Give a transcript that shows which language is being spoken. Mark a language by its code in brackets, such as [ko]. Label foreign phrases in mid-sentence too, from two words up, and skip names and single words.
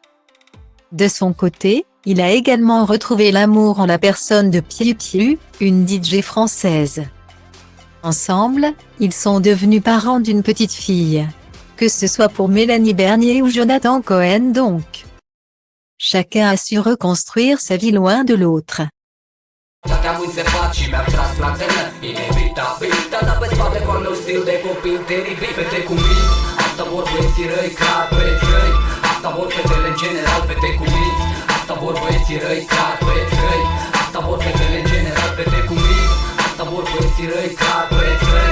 [fr] De son côté, il a également retrouvé l'amour en la personne de Piu Piu, une DJ française. Ensemble, ils sont devenus parents d'une petite fille. Que ce soit pour Mélanie Bernier ou Jonathan Cohen donc. Chacun a su reconstruire sa vie loin de l'autre. [ro] Te-am înțepat și mi-am tras la tână Inevitabil, te-a dat pe spate cu al meu stil de copil teribil. Fete cu minți, asta vor băieții răi, clar băieți răi. Asta vor fetele în general, fete cu minți. Asta vor băieții răi, clar băieți răi. Asta vor fetele în general, fete cu minți. Asta vor băieții răi, clar băieți răi.